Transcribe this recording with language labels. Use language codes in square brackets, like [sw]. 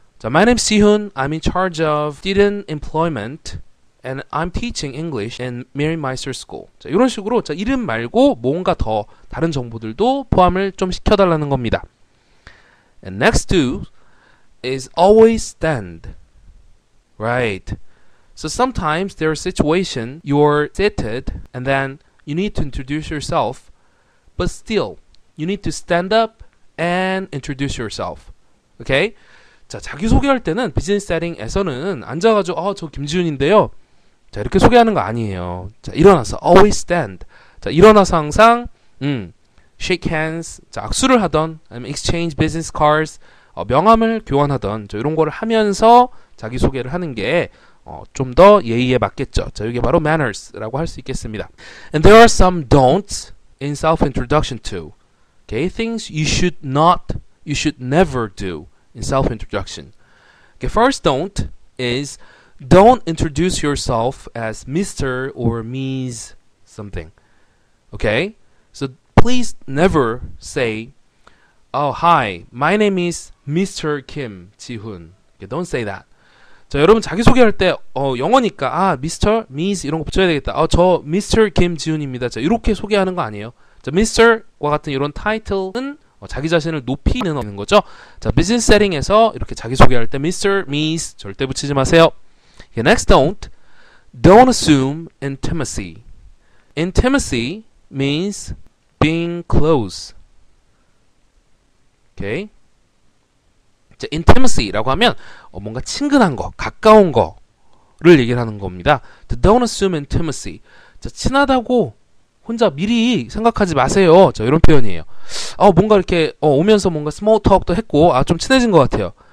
[en] 자, my name is 지훈. I'm in charge of student employment and I'm teaching English in Mirimmeister School. [ko] 자, 이런 식으로 자, 이름 말고 뭔가 더 다른 정보들도 포함을 좀 시켜달라는 겁니다. [en] And next to is always stand. Right. So sometimes there are situations you're seated and then you need to introduce yourself, but still you need to stand up and introduce yourself. Okay? [ko] 자, 자기소개할 때는 비즈니스 세팅에서는 앉아가지고 저 김지훈인데요. 자, 이렇게 소개하는 거 아니에요. 자, 일어나서 [en] always stand. [ko] 자, 일어나서 항상 [en] shake hands. [ko] 자, 악수를 하던 아니면 [en] exchange business cards [ko] 명함을 교환하던 이런 거를 하면서 자기소개를 하는 게 좀 더 예의에 맞겠죠. 자, 이게 바로 manners라고 할 수 있겠습니다. [en] And there are some don'ts in self-introduction too. Okay, things you should never do in self-introduction. Okay, first don't is don't introduce yourself as Mr. or Ms. something. Okay, so please never say, "Oh, hi, my name is Mr. Kim Ji-hoon." Okay, don't say that. [ko] 자, 여러분 자기소개할 때 영어니까 Mr. Ms. 이런 거 붙여야 되겠다. 저 Mr. 김지훈입니다. 자, 이렇게 소개하는 거 아니에요. 자, Mr과 같은 이런 타이틀은 자기 자신을 높이는 거죠. 자, 비즈니스 세팅에서 이렇게 자기소개할 때 Mr. Ms. 절대 붙이지 마세요. [en] Okay, next don't assume intimacy. Intimacy means being close. Okay? [ko] 자, intimacy라고 하면 뭔가 친근한 거, 가까운 거를 얘기를 하는 겁니다. [en] Don't assume intimacy. [ko] 자, 친하다고 혼자 미리 생각하지 마세요. 자, 이런 표현이에요. 뭔가 이렇게 오면서 뭔가 스몰 톡도 했고 좀 친해진 것 같아요.